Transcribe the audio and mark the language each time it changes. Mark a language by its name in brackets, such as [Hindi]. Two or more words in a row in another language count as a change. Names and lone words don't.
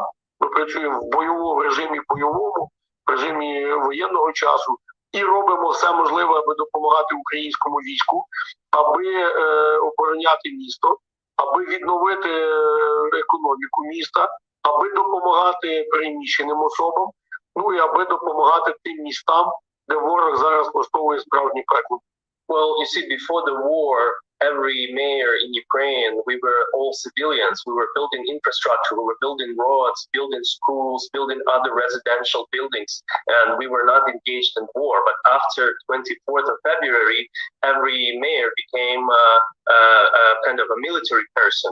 [Ukrainian] Ми працюємо в режимі бойовому, в режимі воєнного часу і робимо все можливе, аби допомагати українському війську, аби обороняти місто, аби відновити економіку міста, аби допомагати переміщеним особам, ну і аби допомагати тим містам, де ворог зараз влаштовує справжнє пекло. [English] Well, you see, before the war, every mayor in Ukraine, we were all civilians. We were building infrastructure, we were building roads, building schools, building other residential buildings, and we were not engaged in war. But after 24th of February, every mayor became kind of a military person.